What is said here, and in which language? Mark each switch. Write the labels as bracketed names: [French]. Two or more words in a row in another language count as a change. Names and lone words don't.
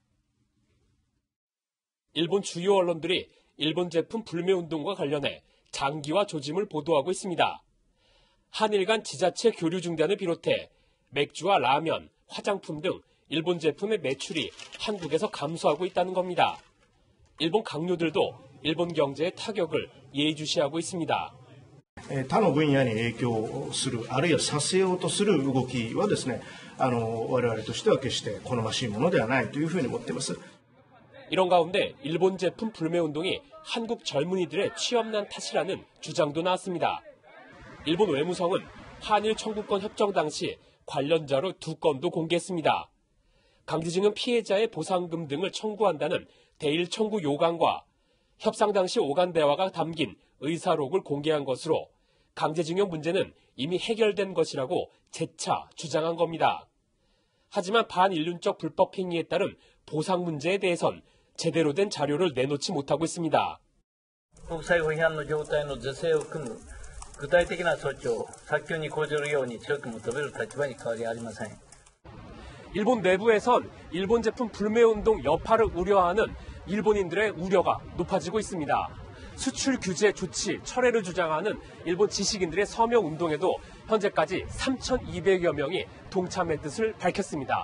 [Korean] 일본 주요 언론들이 일본 제품 불매운동과 관련해 장기화 조짐을 보도하고 있습니다. 한일 간 지자체 교류 중단을 비롯해 맥주와 라면, 화장품 등 일본 제품의 매출이 한국에서 감소하고 있다는 겁니다. 일본 강요들도 일본 경제에 타격을 예의주시하고 있습니다. [Japanese] 他の分野に影響する、あるいはさせようとする動きはですね、我々としては決して好ましいものではないというふうに思っています。 [Korean] 이런 가운데 일본 제품 불매운동이 한국 젊은이들의 취업난 탓이라는 주장도 나왔습니다. 일본 외무성은 한일 청구권 협정 당시 관련자로 2건도 공개했습니다. 강제징용 피해자의 보상금 등을 청구한다는 대일 청구 요강과 협상 당시 오간 대화가 담긴 의사록을 공개한 것으로 강제징용 문제는 이미 해결된 것이라고 재차 주장한 겁니다. 하지만 반인륜적 불법 행위에 따른 보상 문제에 대해선 제대로 된 자료를 내놓지 못하고 있습니다. [Japanese] 国際法違反の状態の是正を組む具体的な措置を早急に講じるように強く求める立場に変わりありません. [Korean] 일본 내부에선 일본 제품 불매운동 여파를 우려하는 일본인들의 우려가 높아지고 있습니다. 수출 규제 조치 철회를 주장하는 일본 지식인들의 서명 운동에도 현재까지 3,200여 명이 동참의 뜻을 밝혔습니다.